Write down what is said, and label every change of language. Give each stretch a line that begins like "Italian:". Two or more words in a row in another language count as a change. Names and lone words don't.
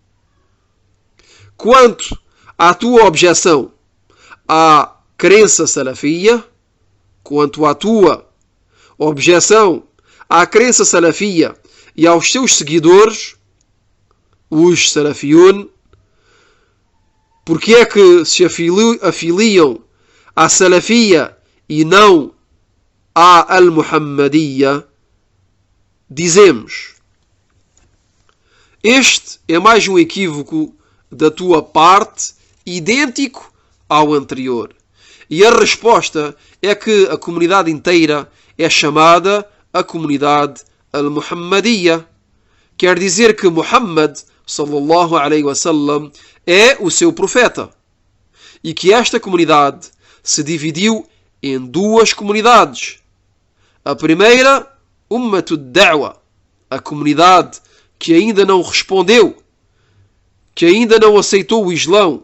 Portuguese: Quanto à tua objeção à crença salafia, quanto à tua objeção à crença salafia e aos seus seguidores, os salafiyun, porque é que se afiliam à salafia e não à al-Muhammadiyya, dizemos: este é mais um equívoco da tua parte, idêntico ao anterior. E a resposta é que a comunidade inteira é chamada a comunidade al-Muhammadiyya. Quer dizer que Muhammad
Arabic: صلى الله عليه وسلم
Portuguese: é o seu profeta. E que esta comunidade se dividiu em duas comunidades. A primeira,
Arabic: أمة الدعوة,
Portuguese: a comunidade que ainda não respondeu, que ainda não aceitou o Islão.